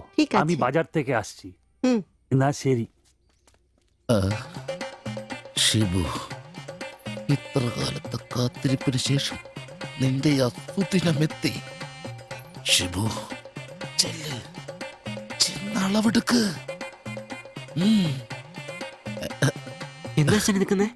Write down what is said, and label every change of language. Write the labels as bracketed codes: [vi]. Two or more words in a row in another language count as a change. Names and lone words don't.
[bn] ঠিক আছে। আমি বাজার থেকে আসছি। হুম। [ml] না ശരി. ഷിബു, ഇത്ര കാലത്തെ കാത്തിരിപ്പിന് ശേഷം നിന്റെ അസുദിനമെത്തി. ഷിബു, ചെന്നളവെടുക്ക്. എന്താ അച്ഛൻ എടുക്കുന്നേ?